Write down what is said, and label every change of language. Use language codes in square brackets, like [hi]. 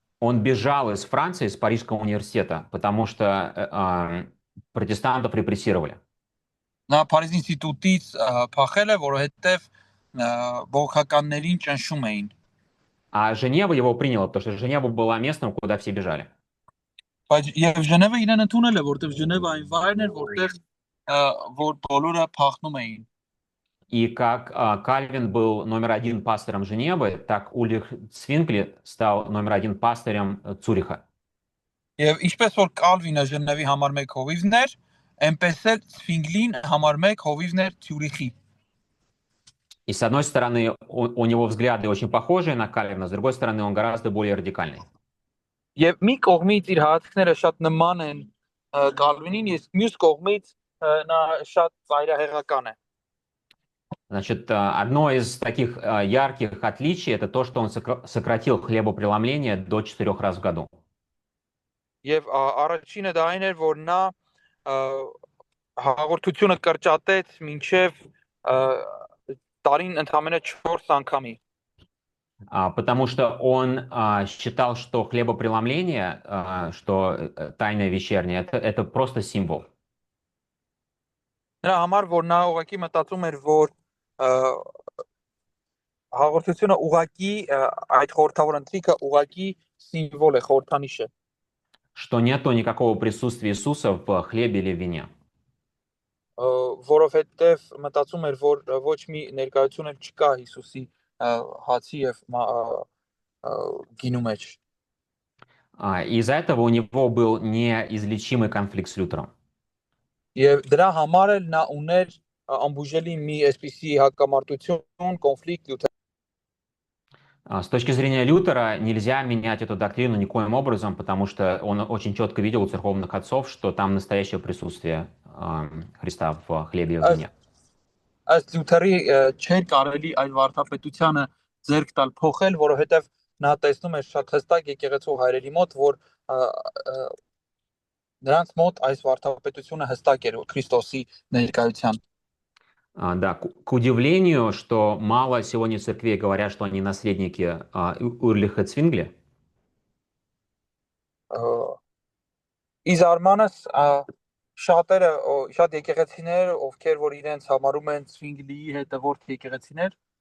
[ru] Он бежал из Франции, из Парижского университета, потому что протестантов репрессировали. [hy] Նա Փարիզի ինստիտուտից փախել է, որովհետև բողոքականներին ճնշում էին։ [ru] А Женева его приняла, потому что Женева была местом, куда все бежали. [hy] Բայց եւ Ժնևը իրեն ընդունել է, որովհետև Ժնևը այն վայրն էր, որտեղ որ բոլորը փախնում էին։ [ru] И как Кальвин был номер один пастором Женевы, так Ульрих Цвинкли стал номер один пастырем Цюриха. [hy] Եվ ինչպես որ Կալվինը Ժնևի համար 1 հովիվն էր, այնպես էլ Ցվինգլին համար 1 հովիվն էր Ցյուրիխի։ [ru] И с одной стороны, у него взгляды очень похожие на Кальвина, с другой стороны, он гораздо более радикальный. [hy] Եվ մի кողմից իր հատկները շատ նման են Կալվինին, իսկ մյուս կողմից նա շատ ծայրահեղական է։ [ru] Значит, одно из таких ярких отличий — это то, что он сократил хлебопреломление до 4 раз в году. [hy] Եվ առաջինը դա այն էր, որ նա հաղորդությունը կրճատեց մինչև տարին ընդամենը 4 անգամի։ [ru] Потому что он считал, что хлебопреломление, что тайное вечернее, это просто символ. [hy] Նրա համար որ նա ուղղակի մտածում էր, որ հաղորդությունը ուղղակի այդ խորհրդավոր ընթրիքը ուղղակի սիմվոլ է, խորհրդանիշ է։ [ru] Что нету никакого присутствия Иисуса в хлебе или в вине. [hy] Որովհետև մտածում էր, որ ոչ մի ներկայություն էլ չկա Հիսուսի հացի եւ գինու մեջ։ [ru] И из-за этого у него был неизлечимый конфликт с Лютером. [hy] Եվ դրա համար էլ նա ուներ ամբուժելի մի այսպիսի հակամարտություն, կոնֆլիկտ Լյութեր։ [ru] С точки зрения Лютера нельзя менять эту доктрину никоим образом, потому что он очень четко видел у церковных отцов, что там настоящее присутствие Христа в хлебе и в вине. [hy] Ըստ Լյութերի չէր կարելի այդ վարդապետությանը ձեռք տալ փոխել, որովհետև նա տեսնում էր շատ հստակ եկեղեցու հայրերի մոտ, որ նրանց մոտ այս վարդապետությունը հստակ էր Քրիստոսի ներկայության։ [ru] Да, к удивлению, что мало сегодня церквей говорят, что они наследники Ульриха Цвингли. [hy] Իզարմանս շատ եկեղեցիներ, ովքեր որ իրենց համարում են Ցվինգլիի հետևորդ եկեղեցիներ,